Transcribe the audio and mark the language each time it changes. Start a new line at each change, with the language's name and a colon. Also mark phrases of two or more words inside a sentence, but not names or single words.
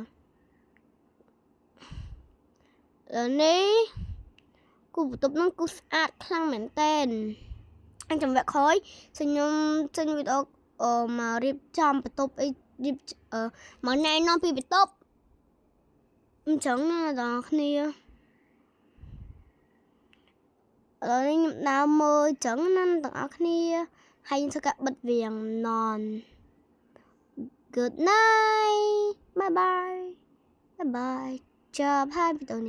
Khmer: នេះគូបន្ទប់ហ្នឹងគូស្អាតខ្លាំងមែនតើអញចាំវគ្គក្រោយខ្ញុំចេញវីដេអូមករៀបចំបន្ទប់អីរៀបមកណែនាំពីបន្ទប់អញ្ចឹងណាបងប្អូនគ្នាឥ ឡូវនេះខ្ញុំដើរមើលអញ្ចឹងណាបងប្អូនគ្នាហើយខ្ញុំធ្វើការបិទវាងនន
English: Good night bye bye
Khmer: ចាប់ហើយវីដេអូ